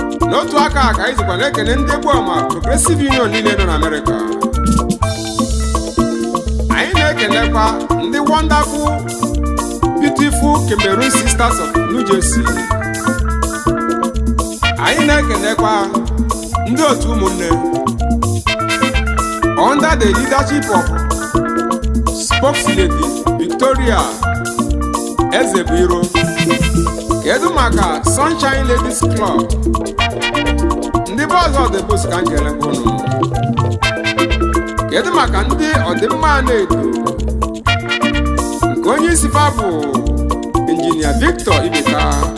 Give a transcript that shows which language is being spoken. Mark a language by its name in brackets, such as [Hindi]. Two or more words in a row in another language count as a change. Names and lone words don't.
[Igbo] N'otu aka a ka anyị jikwa na-ekele ndị egwu ọma Progressive Union niile nọ n'Amerịka. Anyị na-ekelekwa ndị [English] wonderful, beautiful [Igbo] Cameroon Sisters of New Jersey. Anyị na-ekelekwa ndị otu ụmụnne [English] under the leadership of [Igbo] Spokes Lady Victoria Ezebuiro. Kedu maka Sunshine Ladies Club? Ndị bụ ọzọ dị bụ ka m kelekwa unu. Kedu maka ndị ọdịmma na-edo? Nke onye isi fa bụ Injinia Victor Ibeka.